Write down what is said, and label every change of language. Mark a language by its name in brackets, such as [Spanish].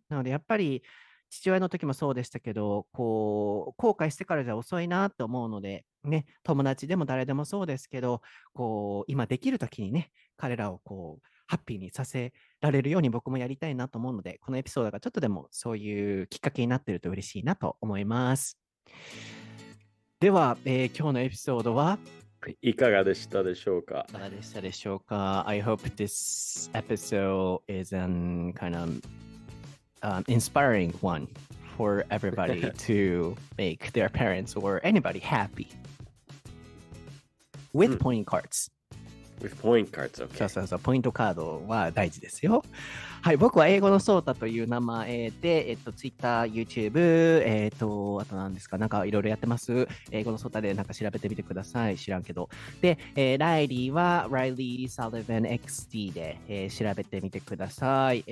[Japanese] なので、やっぱり父親の時もそうでしたけど、こう、後悔してからじゃ遅いなって思うので、ね、友達でも誰でもそうですけど、こう、今できる時にね、彼らをこう、ハッピーにさせられるように僕もやりたいなと思うので、このエピソードがちょっとでもそういうきっかけになっていると嬉しいなと思います。では、今日のエピソードはいかがでしたでしょうか？ [English] I hope this episode is an kind of inspiring one for everybody to make their parents or anybody happy with point cards.With point cards, okay. [Japanese] そう、ポイントカードは大事ですよ。はい、僕は英語のソータという名前で、Twitter、YouTube、あと何ですか、なんかいろいろやってます。英語のソータでなんか調べてみてください。知らんけど。で、ライリーは Reilly Sullivan XD で、調べてみてください。